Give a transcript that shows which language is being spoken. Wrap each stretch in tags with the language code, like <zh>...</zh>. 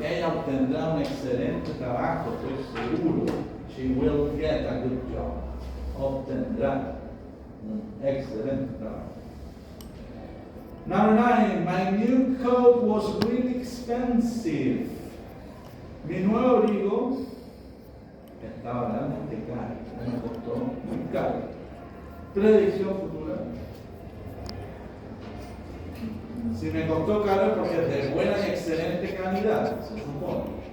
<es>Ella obtendrá un excelente trabajo, estoy seguro.</es> <en>She will get a good job.</en> <es>Obtendrá un excelente trabajo.</es> <en>Number 9, my new coat was really expensive.</en> <es>Mi nuevo abrigo estaba realmente caro. Me costó muy caro. Predicción futura. Si me costó caro es porque es de buena y excelente calidad, se supone.</es>